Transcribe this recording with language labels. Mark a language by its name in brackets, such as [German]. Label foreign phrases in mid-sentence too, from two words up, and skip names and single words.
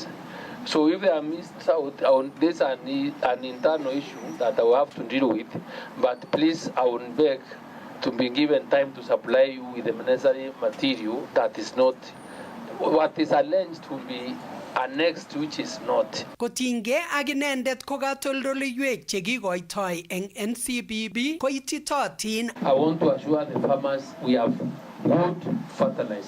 [English] So if they are missed out on this an internal issue that I will have to deal with, but please I would beg to be given time to supply you with the necessary material that is not what is alleged to be annexed, which is not. [Kalenjin] Kotinge ak inendet ko katoldoleiwek chekikoitoi eng NCBB ko ititootin. [English] I want to assure the farmers we have good fertilizer.